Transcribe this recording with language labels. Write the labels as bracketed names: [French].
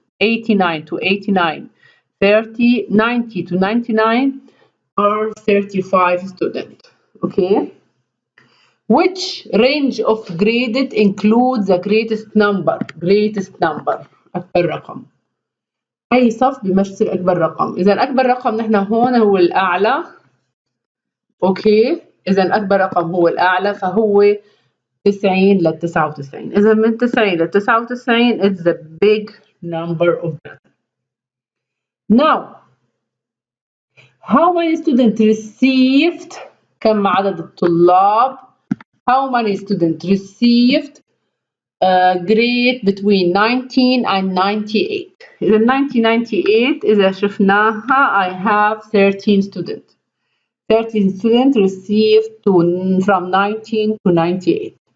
[English] 89 to 89, 30, 90 to 99, or 35 students. Okay. Which range of graded includes the greatest number? greatest number [Arabic] أكبر رقم. أي صف بيمثل أكبر رقم. إذا أكبر رقم نحن هون هو الأعلى. أوكي. إذا أكبر رقم هو الأعلى فهو 90 ل 99. إذا من 90 ل 99 [English] it's the big number of that. Now, how many students received [Arabic] كم عدد الطلاب [English] how many students received grade between 19 and 98 [Arabic] إذا 1998 إذا شفناها [English] I have 13 students 13 students received from 19 to 98.